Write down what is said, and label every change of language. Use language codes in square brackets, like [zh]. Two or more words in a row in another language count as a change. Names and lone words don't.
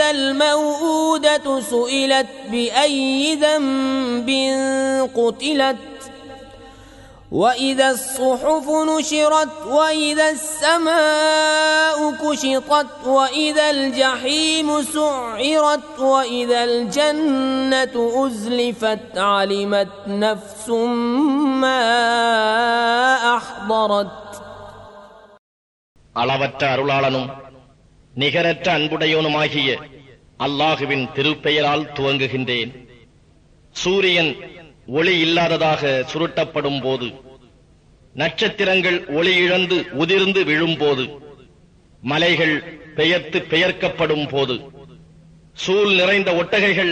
[ar] الموءودة سئلت بأي ذنب قتلت وإذا الصحف نشرت وإذا السماء كشطت وإذا الجحيم سعرت وإذا الجنة أزلفت علمت نفس ما أحضرت. [ta] அளவற்ற அருளாளனும் நிகரற்ற அன்புடையோனுமாகிய அல்லாஹுவின் திருப்பெயரால் துவங்குகின்றேன். சூரியன் ஒளி இல்லாததாக சுருட்டப்படும் போது, நட்சத்திரங்கள் ஒளி இழந்து உதிர்ந்து விழும்போது, மலைகள் பெயர்த்து பெயர்க்கப்படும் போது, சூழ் நிறைந்த ஒட்டகைகள்